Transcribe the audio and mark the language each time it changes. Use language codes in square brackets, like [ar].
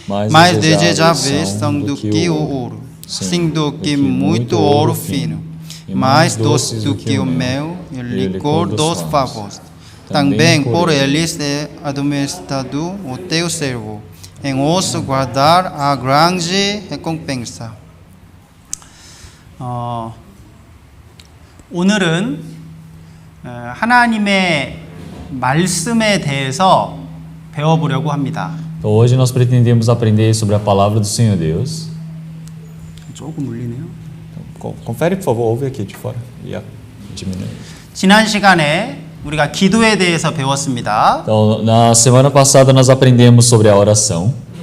[pt] Mais desejáveis são do que o ouro, sim do que muito ouro fino, mais doce do que o mel e licor dos favos. Também por eles é admoestado o teu servo, em os guardar a grande recompensa. [ko] 오늘은 하나님의 말씀에 대해서 배워보려고 합니다. [pt] Então hoje nós pretendemos aprender sobre a palavra do Senhor Deus. [ko] 조금 울리네요. [pt] Confere, por favor, ouve aqui de fora. Diminui. [ko] 지난 시간에 우리가 기도에 대해서 배웠습니다. [pt] Então, na semana passada nós aprendemos sobre a oração.